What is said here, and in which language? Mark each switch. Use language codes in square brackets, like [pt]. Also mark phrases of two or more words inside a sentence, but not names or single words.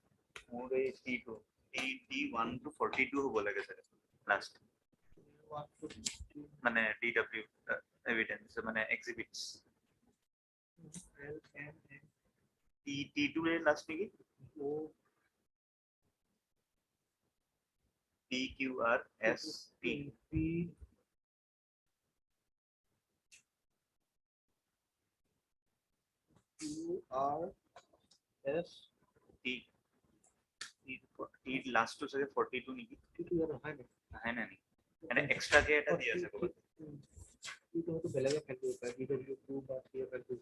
[as] মোৰ এই T2 D1 to 42 হ'ব লাগে স্যার লাস্ট [bn] মানে [en] DW evidence [bn] মানে exhibits T2 এর লাস্ট নাকি PQRST T লাস্ট তো সাথে 42 নাকি হয় না মানে এক্সট্রা কে এটা দিয়ে আছে কত [as] বেলেগে ফেল কৰিব পাৰে DW2 বা 3 ফেল কৰিব